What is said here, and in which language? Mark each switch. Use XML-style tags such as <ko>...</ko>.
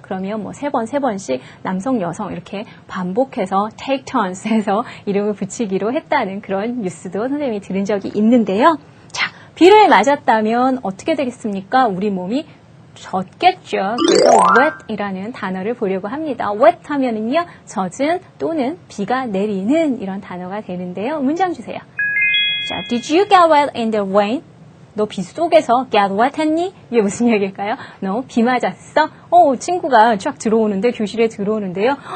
<ko>그러면 뭐 3번씩 남성 여성 이렇게 반복해서</ko> <en>take turns</en> <ko>해서 이름을 붙이기로 했다는 그런 뉴스도 선생님이 들은 적이 있는데요. 자, 비를 맞았다면 어떻게 되겠습니까? 우리 몸이 젖겠죠. 그래서 wet이라는 단어를 보려고 합니다. wet 하면은요, 젖은 또는 비가 내리는 이런 단어가 되는데요. 문장 주세요.</ko> <en>자, did you get wet in the rain?</en> <ko>너 비 속에서</ko> <en>get wet</en> <ko>했니? 이게 무슨 얘기일까요? 너 비 맞았어? 친구가 쫙 들어오는데, 교실에 들어오는데요.</ko>